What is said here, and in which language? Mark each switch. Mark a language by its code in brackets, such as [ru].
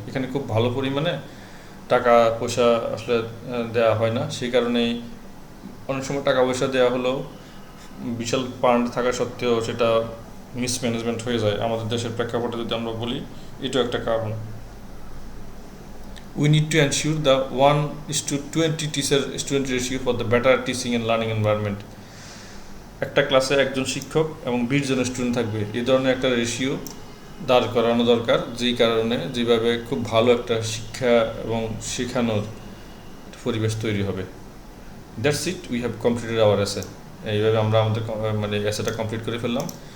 [bn] এখানে খুব ভালো পরিমাণে টাকা পয়সা আসলে দেওয়া হয় না, সেই কারণেই অনেক সময় টাকা পয়সা দেওয়া হলেও বিশাল ফান্ড থাকা সত্ত্বেও সেটা মিসম্যানেজমেন্ট হয়ে যায়। আমাদের দেশের প্রেক্ষাপটে যদি আমরা বলি, এটাও একটা কারণ। [en] We need to ensure the 1:20 teacher student ratio for the better teaching and learning environment. [bn] একটা ক্লাসে একজন শিক্ষক এবং 20 জন স্টুডেন্ট থাকবে, এই ধরনের একটা রেশিও দাঁড় করানো দরকার, যেই কারণে যেভাবে খুব ভালো একটা শিক্ষা এবং শেখানোর পরিবেশ তৈরি হবে। [en] That's it, we have completed our essay. [bn] এইভাবে আমরা আমাদের এসেটা কমপ্লিট করে ফেললাম।